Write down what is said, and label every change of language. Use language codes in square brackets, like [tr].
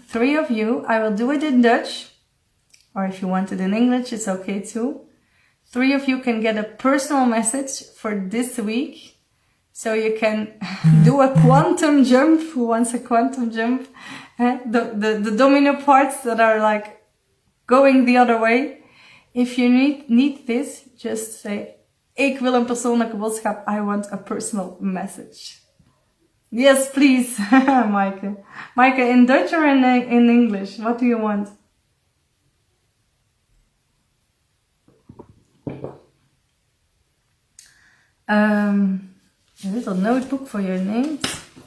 [en] 3 of you, I will do it in Dutch. Or if you want it in English, it's okay too. 3 of you can get a personal message for this week. So you can do a quantum jump. Who wants a quantum jump? The domino parts that are like going the other way. If you need this, just say, [nl] ik wil een persoonlijke boodschap. [en] I want a personal message. Yes, please, Maaike. Maaike, in Dutch or in English? What do you want? A little notebook for your names.